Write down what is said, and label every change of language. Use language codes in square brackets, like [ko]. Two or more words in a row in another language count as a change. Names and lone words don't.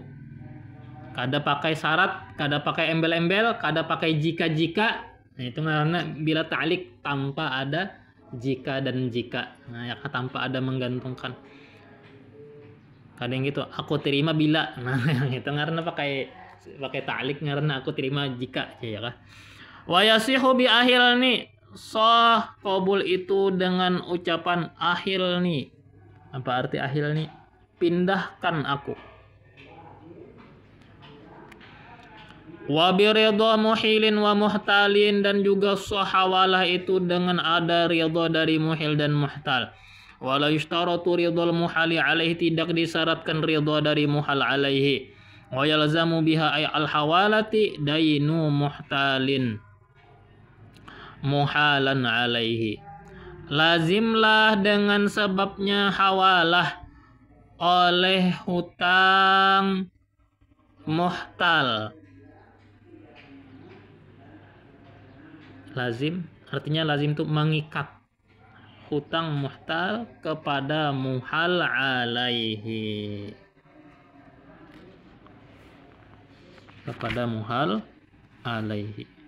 [bjn] Kada pakai syarat, kada pakai embel-embel, kada pakai jika-jika. [id] Nah, itu karena bila ta'liq tanpa ada jika dan jika. Nah, ya tanpa ada menggantungkan. Kadang gitu, aku terima bila. Nah, itu karena pakai ta'liq karena aku terima jika ya kah. [ar] ويصح بأحلني, [id] sah qabul itu dengan ucapan akhil ni. Apa arti akhil ni? Pindahkan aku. [ar] وبرضا محيل ومحتال, [id] dan juga sahawalah itu dengan ada ridha dari muhil dan muhtal. [ar] ولا يشترط رضا المحال عليه, [id] tidak disyaratkan ridha dari muhal alaihi. [ar] ويلزم بها أي الحوالة دين محتال محالا عليه. [id] Lazimlah dengan sebabnya hawalah oleh hutang muhtal. Lazim artinya lazim itu mengikat hutang muhtal kepada muhal alaihi, kepada muhal alaihi.